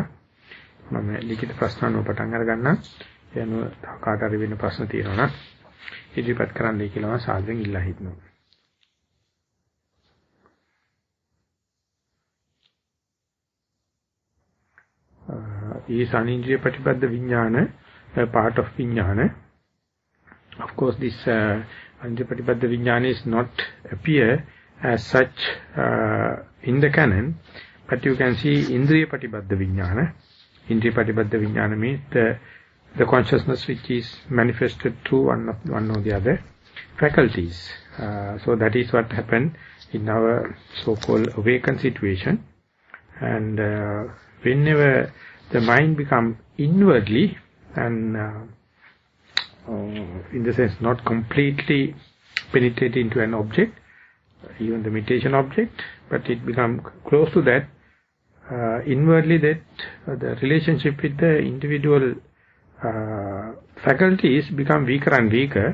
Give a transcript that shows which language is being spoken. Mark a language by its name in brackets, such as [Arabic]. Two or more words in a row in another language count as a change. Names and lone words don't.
[Sinhala] මම ලිඛිත ප්‍රශ්න අනුව පටන් අරගන්නම්. ඒ අනුව කාට හරි වෙන ප්‍රශ්න තියෙනවා නම් ඉදිරිපත් කරන්නයි කියලා මම සාදරයෙන් ඉල්ලා හිටිනවා. [English] Is [Pali] anindriya patipaddha vijnana [English] part of vijnana? Of course, this [Pali] anindriya patipaddha vijnana [English] is not appear as such in the canon, but you can see [Pali] indriya patipaddha vijnana. Indriya patipaddha vijnana [English] means the consciousness which is manifested through one or the other faculties. So that is what happened in our so-called awakened situation. And whenever the mind becomes inwardly and in the sense not completely penetrated into an object, even the meditation object, but it becomes close to that, inwardly that the relationship with the individual faculties become weaker and weaker.